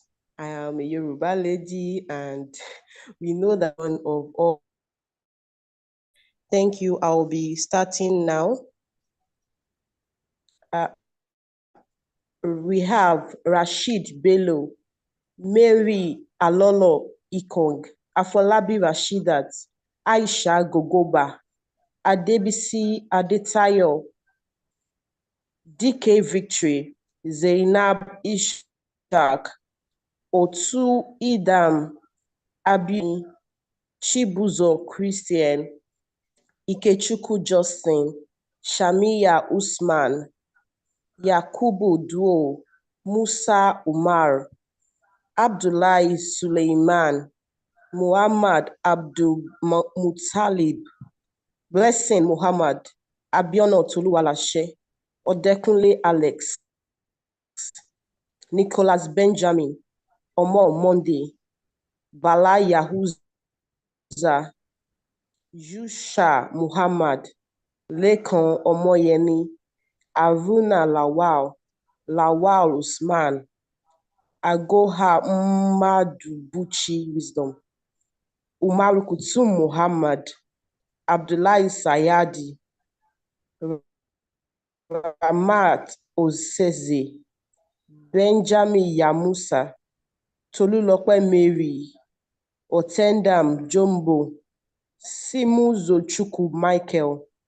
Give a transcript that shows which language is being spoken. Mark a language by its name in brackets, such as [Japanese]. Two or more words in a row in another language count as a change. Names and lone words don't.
[English] I am a Yoruba lady, and we know that one of all. Thank you. I'll be starting now. We have Rashid Bello, Mary Alolo Ikong, Afolabi Rashidat, Aisha Gogoba, Adebisi Adetayo, DK Victory, Zainab Ishak, Otu Idam, Abi Chibuzo Christian, Ikechukwu Justin, Shamiya Usman, Yakubu Duo, Musa Umar, Abdullahi Suleiman, Muhammad Abdul Mutalib, Blessing Muhammad, Abiona Toluwalashe, Odekunle Alex, Nicholas Benjamin, Omo Monday, Bala Yahuza, Yusha Muhammad, Lekan Omoyeni, Aruna Lawal Usman, Agoha Madubuchi Wisdom, Umaru Kutum Muhammad, Abdullahi Sayadi, Ramat Oseze, Benjamin Yamusa, Tolulope Mary, Otendam Jumbo, Simu Zochukwu Michael,